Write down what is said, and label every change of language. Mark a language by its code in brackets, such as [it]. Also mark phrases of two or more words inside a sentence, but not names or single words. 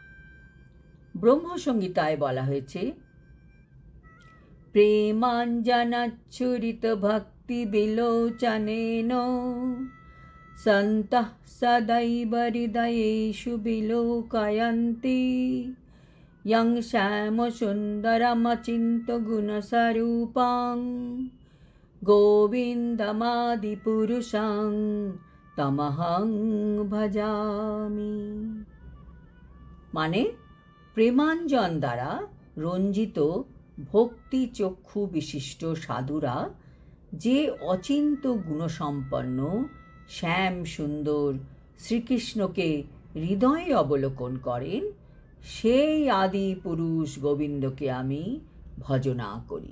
[bn] ব্রহ্মসংহিতায় বলা হয়েছে, [sa] প্রেমাঞ্জনাচ্ছুরিত ভক্তি বিলোচনেন সন্তঃ সদৈব হৃদয়েষু বিলোকয়ন্তি यं श्यामसुन्दरमचिन्त्य गुणस्वरूपं गोविन्दमादिपुरुषं तमहं भजामि। [bn] মানে প্রেমাঞ্জন দ্বারা রঞ্জিত ভক্তি চক্ষু বিশিষ্ট সাধুরা যে অচিন্ত গুণসম্পন্ন শ্যাম সুন্দর শ্রীকৃষ্ণকে হৃদয়ে অবলোকন করেন, সেই আদি পুরুষ গোবিন্দকে আমি ভজনা করি।